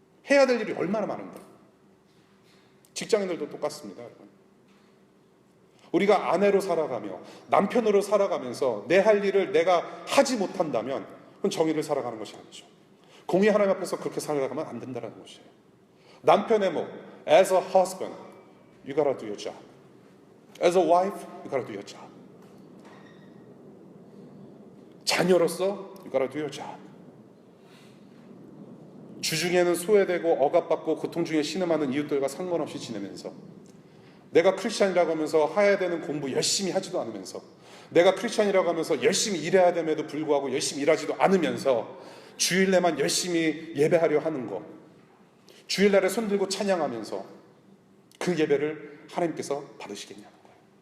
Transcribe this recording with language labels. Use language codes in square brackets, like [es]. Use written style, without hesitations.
[ko] 해야 될 일이 얼마나 많은데. 직장인들도 똑같습니다, 여러분. 우리가 아내로 살아가며 남편으로 살아가면서 내 할 일을 내가 하지 못한다면 그건 정의를 살아가는 것이 아니죠. 공의 하나님 앞에서 그렇게 살아가면 안 된다는 것이에요. 남편의 목, [en] as a husband, you gotta do your job. As a wife, you gotta do your job. [ko] 자녀로서 [en] you gotta do your job. [ko] 주중에는 소외되고 억압받고 고통 중에 신음하는 이웃들과 상관없이 지내면서, 내가 크리스찬이라고 하면서 해야 되는 공부 열심히 하지도 않으면서, 내가 크리스찬이라고 하면서 열심히 일해야 됨에도 불구하고 열심히 일하지도 않으면서 주일날만 열심히 예배하려 하는 거, 주일날에 손들고 찬양하면서 그 예배를 하나님께서 받으시겠냐는 거예요.